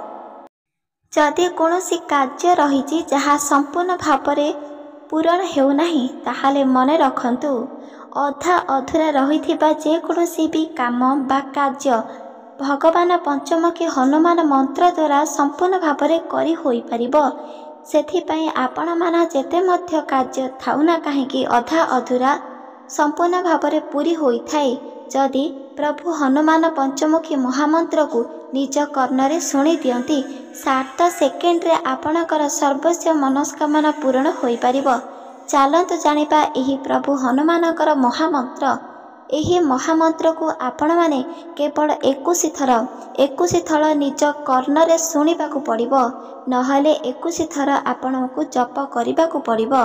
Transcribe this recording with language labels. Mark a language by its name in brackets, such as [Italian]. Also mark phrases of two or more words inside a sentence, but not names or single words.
[Odia] ଯଦି କୌଣସି କାର୍ଯ୍ୟ ରହି ଯାହା ସମ୍ପୂର୍ଣ୍ଣ ଭାବରେ ପୂରଣ ହେଉ ନାହିଁ ତାହାଲେ ମନେ ରଖନ୍ତୁ ଅଧା ଅଧୁରା ରହିଥିବା ଯେ କୌଣସି ଭି କାମ ବା କାର୍ଯ୍ୟ ଭଗବାନ ପଞ୍ଚମୁଖୀ ହନୁମାନ ମନ୍ତ୍ର ଦ୍ୱାରା ସମ୍ପୂର୍ଣ୍ଣ ଭାବରେ କରି ହୋଇ ପାରିବ। ସେଥିପାଇଁ ଆପଣ ମାନେ ଯେତେ ମଧ୍ୟ କାର୍ଯ୍ୟ ଥାଉ ନା କାହିଁକି ଅଧା ଅଧୁରା ସମ୍ପୂର୍ଣ୍ଣ ଭାବରେ ପୂରି ହୋଇ ଥାଏ ଯଦି ପ୍ରଭୁ ହନୁମାନ ପଞ୍ଚମୁଖୀ ମହାମନ୍ତ୍ର କୁ ନିଜ କର୍ଣ୍ଣରେ ଶୁଣି ଦିଅନ୍ତି 7 ସେକେଣ୍ଡ ରେ ଆପଣଙ୍କର ସର୍ବସ୍ୱ ମନସ୍କାମନା ପୂର୍ଣ୍ଣ ହୋଇ ପାରିବ। ଚାଲନ୍ତୁ ଜାଣିବା ଏହି ପ୍ରଭୁ ହନୁମାନଙ୍କର ମହାମନ୍ତ୍ର। ଏହି ମହାମନ୍ତ୍ର କୁ ଆପଣ ମାନେ କେବଳ 21 ଥର ନିଜ କର୍ଣ୍ଣରେ ଶୁଣିବାକୁ ପଡ଼ିବ ନହେଲେ 21 ଥର ଆପଣଙ୍କୁ ଜପ କରିବାକୁ ପଡ଼ିବ।